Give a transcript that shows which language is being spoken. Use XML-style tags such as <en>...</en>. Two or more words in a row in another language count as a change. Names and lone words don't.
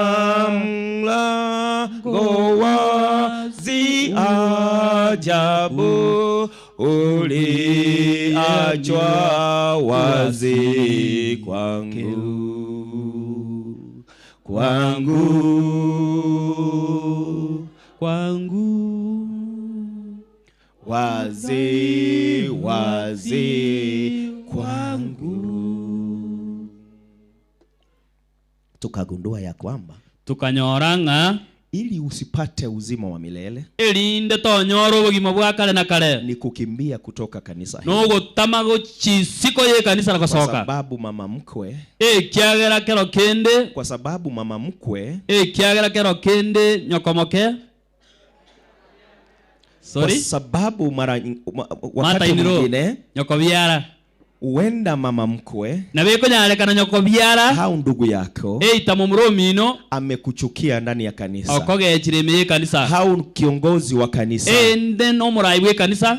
<sw>mlango wazi ajabu uliachwa wazi kwangu wazi kwangu. Tukagundua ya kwamba</sw> <guz>tukanyoranga</guz> <sw>ili usipate uzima wa milele</sw> <guz>elinde tonyora obugima bwa kale na kale</guz> <sw>ni kukimbia kutoka kanisa hili.</sw> <guz>no gutama go chisiko ye kanisa nakosoka</guz> <sw>Kwa sababu mama mkwe</sw> <guz>kiagera kero kende</guz> <sw>kwa sababu mama mkwe</sw> <guz>kiagera kero kende nyokomoke sorry</guz> <sw>kwa sababu wakati mwingine</sw> <guz>nyoko byara</guz> <sw>uenda mama mkwe</sw> <guz>na beko nyalekana nyoko byara</guz> <sw>hao ndugu yako</sw> <guz>tamo muromino</guz> <sw>amekuchukia ndani ya kanisa</sw> <guz>okoge chiremeye kanisa</guz> <sw>hao kiongozi wa kanisa</sw> <guz>then omuraibwe kanisa</guz>